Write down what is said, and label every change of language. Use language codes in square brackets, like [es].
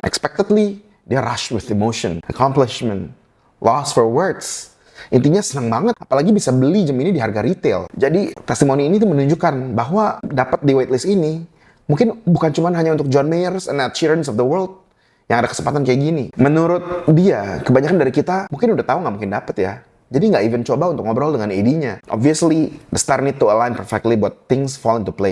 [en] Expectedly, [id] dia [en] rush with emotion, accomplishment, loss for words. [id] Intinya senang banget, apalagi bisa beli jam ini di harga retail. Jadi, testimoni ini tuh menunjukkan bahwa dapat di waitlist ini, mungkin bukan cuma hanya untuk John Mayers and Ed Sheerans of the world yang ada kesempatan kayak gini. Menurut dia, kebanyakan dari kita mungkin udah tahu nggak mungkin dapet ya. Jadi nggak even coba untuk ngobrol dengan AD-nya. [en] Obviously, the star need to align perfectly [id] buat [en] things fall into play.